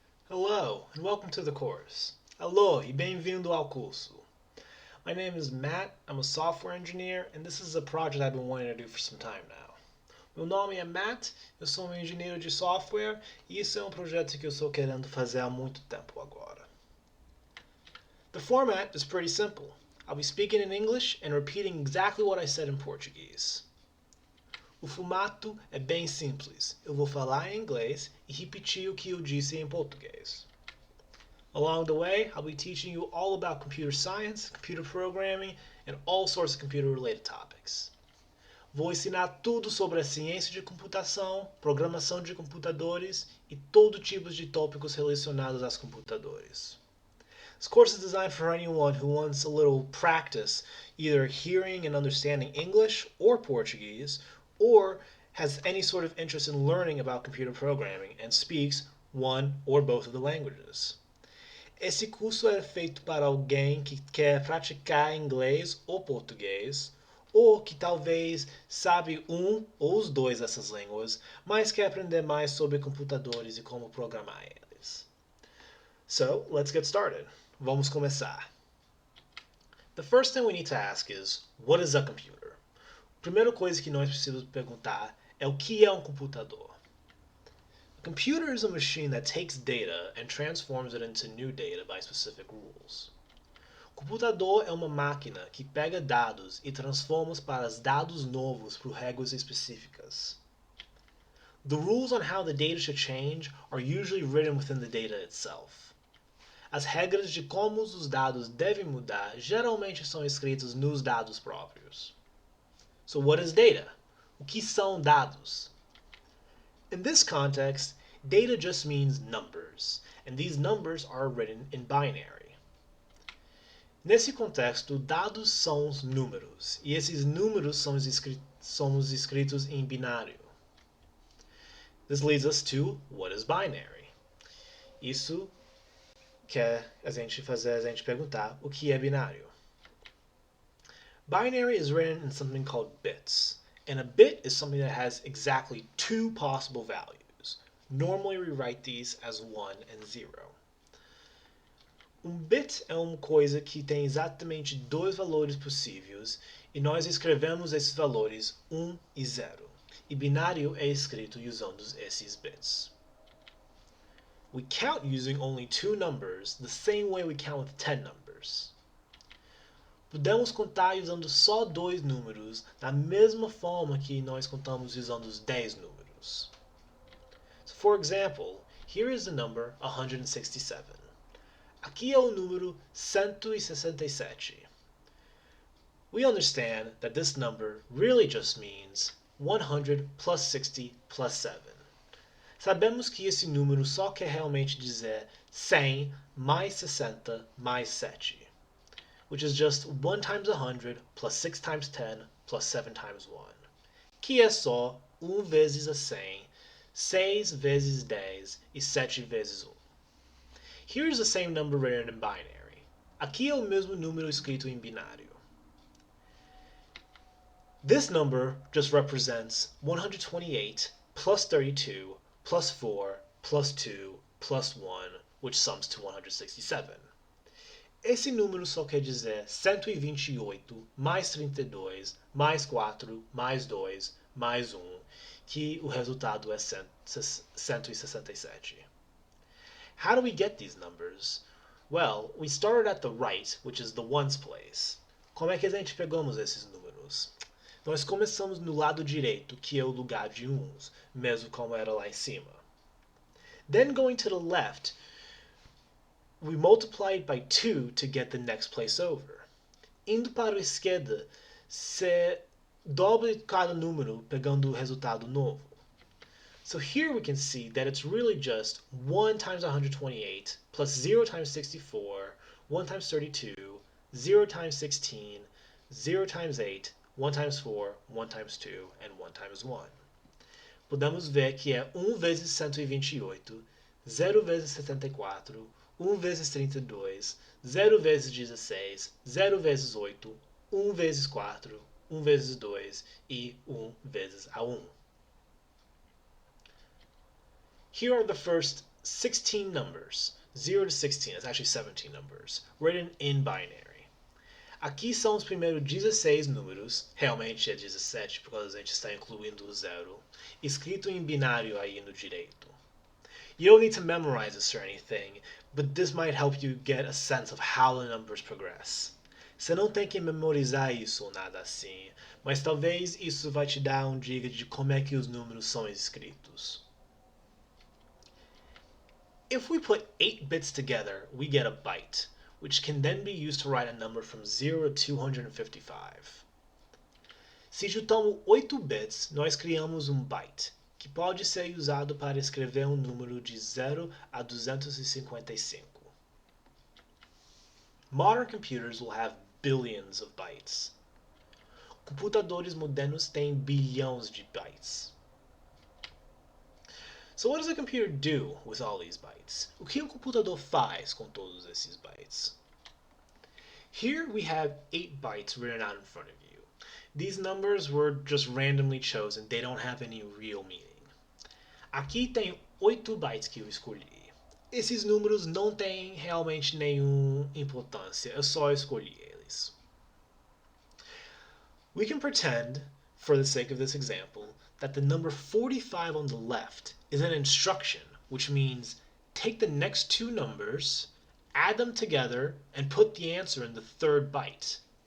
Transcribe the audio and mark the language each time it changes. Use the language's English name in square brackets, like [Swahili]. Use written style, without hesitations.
[English] Hello, and welcome to the course. [Portuguese] Alô e bem-vindo ao curso. [English] My name is Matt, I'm a software engineer, and this is a project I've been wanting to do for some time now. [Portuguese] Meu nome é Matt, eu sou um engenheiro de software, e isso é um projeto que eu estou querendo fazer há muito tempo agora. [English] The format is pretty simple. I'll be speaking in English and repeating exactly what I said in Portuguese. [Portuguese] O formato é bem simples. Eu vou falar em inglês e repetir o que eu disse em português. [English] Along the way, I'll be teaching you all about computer science, computer programming, and all sorts of computer-related topics. [Portuguese] Vou ensinar tudo sobre a ciência de computação, programação de computadores e todo tipo de tópicos relacionados aos computadores. [English] This course is designed for anyone who wants a little practice, either hearing and understanding English or Portuguese, or has any sort of interest in learning about computer programming and speaks one or both of the languages. [Portuguese] Esse curso é feito para alguém que quer praticar inglês ou português, ou que talvez sabe um ou os dois dessas línguas, mas quer aprender mais sobre computadores e como programar eles. [English] So, let's get started. [Portuguese] Vamos começar. [English] The first thing we need to ask is, what is a computer? [Portuguese] A primeira coisa que nós precisamos perguntar é o que é um computador. [English] A computer is a machine that takes data and transforms it into new data by specific rules. [Portuguese] O computador é uma máquina que pega dados e transforma-os para dados novos por regras específicas. [English] The rules on how the data should change are usually written within the data itself. [Portuguese] As regras de como os dados devem mudar geralmente são escritas nos dados próprios. [English] So what is data? [Portuguese] O que são dados? [English] In this context, data just means numbers, and these numbers are written in binary. [Portuguese] Nesse contexto, dados são os números, e esses números são escritos em binário. [English] This leads us to what is binary. [Portuguese] Isso quer a gente perguntar o que é binário. [English] Binary is written in something called bits, and a bit is something that has exactly two possible values. Normally we write these as 1 and 0. [Portuguese] Bit é uma coisa que tem exatamente dois valores possíveis, e nós escrevemos esses valores 1 e 0. E binário é escrito usando esses bits. [English] We count using only two numbers, the same way we count with 10 numbers. [Portuguese] Podemos contar usando só dois números, da mesma forma que nós contamos usando os 10 números. [English] So, for example, here is the number 167. [Portuguese] Aqui é o número 167. [English] We understand that this number really just means 100 plus 60 plus 7. [Portuguese] Sabemos que esse número só quer realmente dizer 100 mais 60 mais 7. [English] Which is just 1 times 100 plus 6 times 10 plus 7 times 1. [Portuguese] Que é só 1 vezes a 100, 6 vezes 10 e 7 vezes 1. [English] Here's the same number written in binary. [Portuguese] Aqui é o mesmo número escrito em binário. [English] This number just represents 128 plus 32 plus 4 plus 2 plus 1, which sums to 167. [Portuguese] Esse número só quer dizer 128 mais 32 mais 4 mais 2 mais 1, que o resultado é 167. [English] How do we get these numbers? Well, we started at the right, which is the ones place. [Portuguese] Como é que a gente pegamos esses números? Nós começamos no lado direito, que é o lugar de uns, mesmo como era lá em cima. [English] Then going to the left, we multiplied by 2 to get the next place over. [Portuguese] Indo para a esquerda, se dobre cada número pegando o resultado novo. [English] So here we can see that it's really just 1 times 128 plus 0 times 64, 1 times 32, 0 times 16, 0 times 8, 1 times 4, 1 times 2, and 1 times 1. [Portuguese] Podemos ver que é 1 vezes 128, 0 vezes 74, 1 vezes 32, 0 vezes 16, 0 vezes 8, 1 vezes 4, 1 vezes 2 e 1 vezes a 1. [English] Here are the first 16 numbers, 0 to 16, it's actually 17 numbers, written in binary. [Portuguese] Aqui são os primeiros 16 números, realmente é 17 porque a gente está incluindo o zero, escrito em binário aí no direito. [English] You don't need to memorize this or anything, but this might help you get a sense of how the numbers progress. [Portuguese] Você não tem que memorizar isso ou nada assim, mas talvez isso vai te dar dica de como é que os números são escritos. [English] If we put 8 bits together, we get a byte, which can then be used to write a number from 0 to 255. [Portuguese] Se juntamos 8 bits, nós criamos um byte, que pode ser usado para escrever um número de 0 a 255. [English] Modern computers will have billions of bytes. [Portuguese] Computadores modernos têm bilhões de bytes. [English] So what does a computer do with all these bytes? [Portuguese] O que computador faz com todos esses bytes? [English] Here we have 8 bytes written out in front of you. These numbers were just randomly chosen. They don't have any real meaning. [Portuguese] Aqui tem 8 bytes que eu escolhi. Esses números não têm realmente nenhuma importância. Eu só escolhi eles. [English] We can pretend, for the sake of this example, that the number 45 on the left is an instruction, which means take the next two numbers, add them together, and put the answer in the third byte.